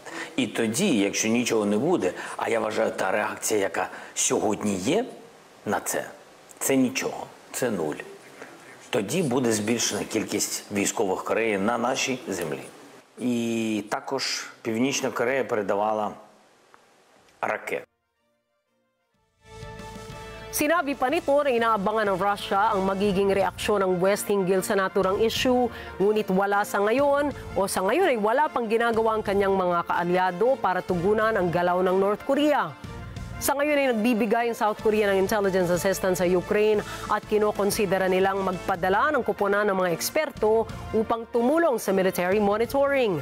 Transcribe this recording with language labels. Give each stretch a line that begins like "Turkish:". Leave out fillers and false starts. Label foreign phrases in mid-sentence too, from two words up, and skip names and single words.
Ukrainian: І тоді, якщо нічого не буде, а я вважаю, та реакція, яка сьогодні є на це нічого, це нуль. Тоді буде збільшена кількість військових Кореї на нашій землі. І також Північна Корея передавала ракети.
Filipino: Sinabi pa nito na inaabangan ng Russia ang magiging reaksyon ng West hinggil sa naturang issue, ngunit sa ngayon ay wala pang ginagawa ang kanyang mga kaalyado para tugunan ang galaw ng North Korea. Sa ngayon ay nagbibigay ang South Korea ng
English: intelligence assistance
Filipino: sa Ukraine at kinokonsidera nilang magpadala ng koponan ng mga eksperto upang tumulong sa
English: military monitoring.